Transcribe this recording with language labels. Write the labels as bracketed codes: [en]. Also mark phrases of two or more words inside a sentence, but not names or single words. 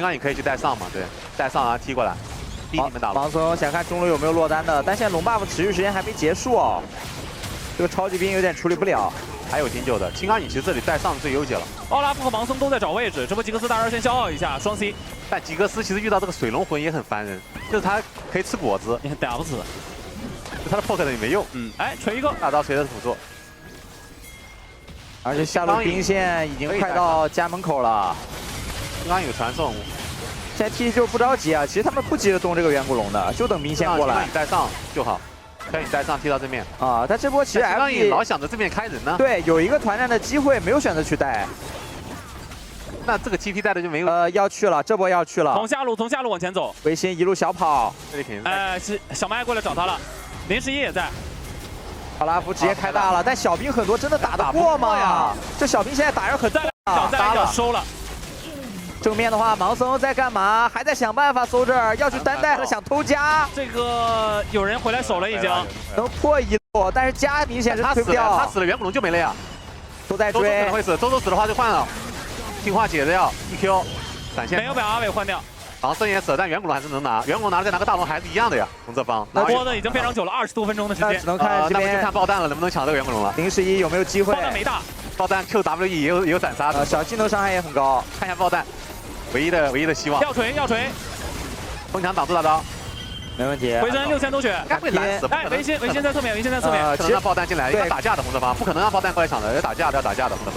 [zh] 青鋼你可以去帶上嘛，對，帶上然後踢過來。逼你們打盲僧想看中路有沒有落單的，但現在龍 buff 持續時間還沒結束哦，這個超級兵有點處理不了。還有金救的，青鋼影其實這裡帶上最優解了。奧拉夫和盲僧都在找位置，這波吉格斯大招先消耗一下，雙 C。但吉格斯其實遇到這個水龍魂也很煩人，就是他可以吃果子，你打不死，他的 poke 也沒用。哎，錘一個，大招錘的是輔助。而且下路兵線已經快到家門口了。青鋼有傳送。現在 T 就不着急啊，其實他們不急着動這個遠古龍的，就等兵線過來。青鋼影帶上就好，青鋼影帶上踢到正面。啊，但這波其實 FP 青鋼影老想着正面開人呢。對，有一個團戰的機會，沒有選擇去帶。那這個 TP 帶的就沒有。要去了，這波要去了。從下路往前走。維新一路小跑。這裡肯定是小麥過來找他了，林11也在。奧拉夫直接開大了，但小兵很多，真的打得過嗎？這小兵現在打人很在，一腳收了。正面的话，盲僧在幹嘛？还在想办法搜这儿，要去单带了，想偷家。这个有人回来守了已经，能破一路，但是家明显是推不掉。他死了，远古龙就没了呀。都在追。周周可能会死，周周死的话就换了。听话解掉 EQ， 闪现。没有把阿伟换掉。盲僧也死了，但远古龙还是能拿，远古龙拿了再拿个大龙还是一样的呀。从这方，那拖的已经非常久了，20多分鐘的時間。只能看這邊，那就看爆彈了，能不能搶這個遠古龍了。 011有沒有機會？爆彈沒大，爆彈 QWE 也有斬殺的，小技能傷害也很高。看一下爆彈，唯一的希望。要錘，風牆擋住大招。沒問題。回身6000多血，應該會攔死。哎，維新在側面，可能讓爆彈進來，要打架的紅色方，不可能讓爆彈過來搶的，要打架的紅色方，